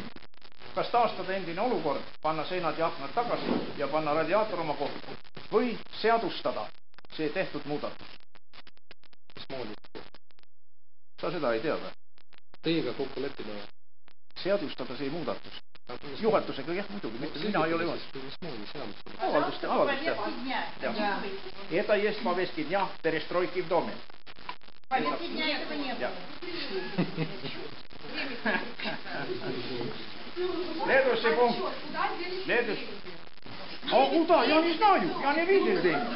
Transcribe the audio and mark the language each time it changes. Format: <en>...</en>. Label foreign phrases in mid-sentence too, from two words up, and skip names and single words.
<et>Kas taastada endine olukord, panna seinad ja aknad tagasi ja panna radiaator oma kohta või seadustada see tehtud muudatus? Mismoodi? Sa seda ei tea või? Teiega kokku leppida või? Seadustada see muudatus. Juhatusega, jah, muidugi, mitte mina ei ole juhatus. Mismoodi seadustada? Avaldust.</et> <ru>Это есть повестки дня перестройки в доме. Повестки дня этого не было. Следующий пункт. Следующий. А куда? Я не знаю. Я не видел денег.</ru>